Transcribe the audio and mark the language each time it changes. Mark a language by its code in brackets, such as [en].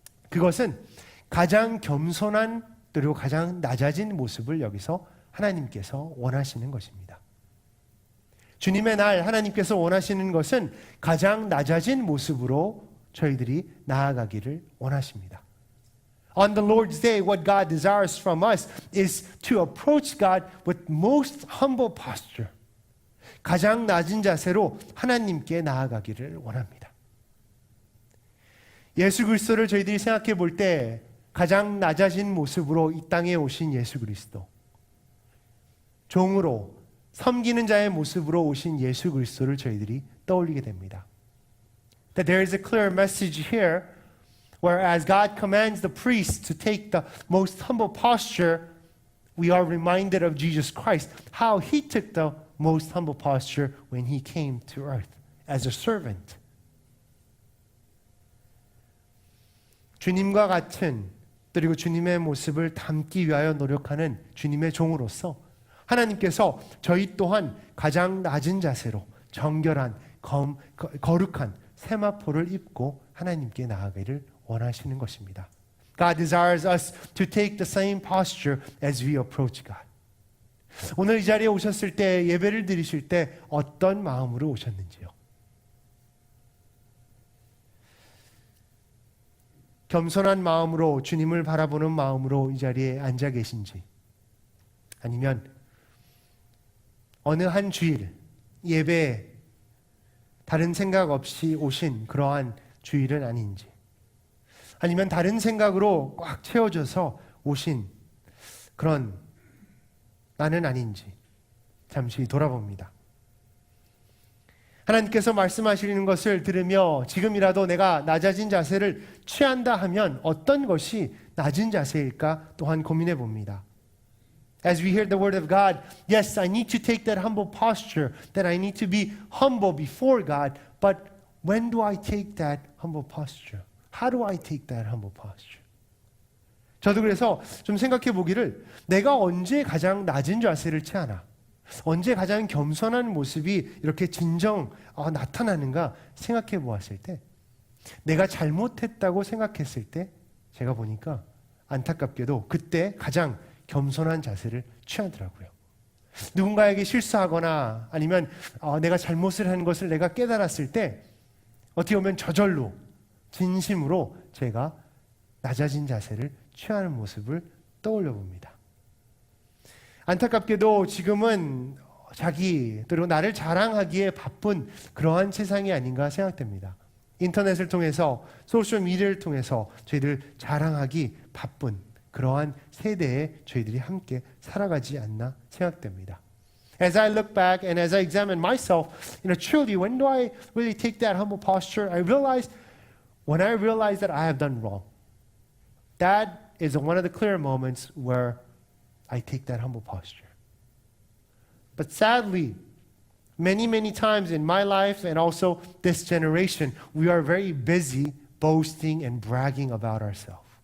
[ko] 그것은 가장 겸손한 그리고 가장 낮아진 모습을 여기서 하나님께서 원하시는 것입니다. 주님의 날 하나님께서 원하시는 것은 가장 낮아진 모습으로 저희들이 나아가기를 원하십니다. [en] On the Lord's Day, what God desires from us is to approach God with most humble posture. [ko] 가장 낮은 자세로 하나님께 나아가기를 원합니다. 예수 그리스도를 저희들이 생각해 볼 때 가장 낮아진 모습으로 이 땅에 오신 예수 그리스도, 종으로 섬기는 자의 모습으로 오신 예수 그리스도를 저희들이 떠올리게 됩니다. [en] That there is a clear message here, whereas God commands the priests to take the most humble posture, we are reminded of Jesus Christ, how he took the most humble posture when he came to earth as a servant. [ko] 주님과 같은 그리고 주님의 모습을 담기 위하여 노력하는 주님의 종으로서 하나님께서 저희 또한 가장 낮은 자세로 정결한 거룩한 세마포를 입고 하나님께 나아가기를 원하시는 것입니다. [en] God desires us to take the same posture as we approach God. [ko] 오늘 이 자리에 오셨을 때 예배를 드리실 때 어떤 마음으로 오셨는지요? 겸손한 마음으로 주님을 바라보는 마음으로 이 자리에 앉아 계신지 아니면 어느 한 주일 예배에 다른 생각 없이 오신 그러한 주일은 아닌지 아니면 다른 생각으로 꽉 채워져서 오신 그런 나는 아닌지 잠시 돌아봅니다. 하나님께서 말씀하시는 것을 들으며 지금이라도 내가 낮아진 자세를 취한다 하면 어떤 것이 낮은 자세일까 또한 고민해 봅니다. [en] As we hear the word of God, yes, I need to take that humble posture, that I need to be humble before God, but when do I take that humble posture? How do I take that humble posture? [ko] 저도 그래서 좀 생각해 보기를 내가 언제 가장 낮은 자세를 취하나? 언제 가장 겸손한 모습이 이렇게 진정 나타나는가 생각해 보았을 때 내가 잘못했다고 생각했을 때 제가 보니까 안타깝게도 그때 가장 겸손한 자세를 취하더라고요. 누군가에게 실수하거나 아니면 내가 잘못을 한 것을 내가 깨달았을 때 어떻게 보면 저절로 진심으로 제가 낮아진 자세를 취하는 모습을 떠올려 봅니다. 안타깝게도 지금은 자기 그리고 나를 자랑하기에 바쁜 그러한 세상이 아닌가 생각됩니다. 인터넷을 통해서 소셜 미디어를 통해서 저희들 자랑하기 바쁜 그러한 세대에 저희들이 함께 살아가지 않나 생각됩니다. [en] As I look back and as I examine myself, truly, when do I really take that humble posture? When I realize that I have done wrong. That is one of the clear moments where I take that humble posture. But sadly, many times in my life and also this generation, we are very busy boasting and bragging about ourselves.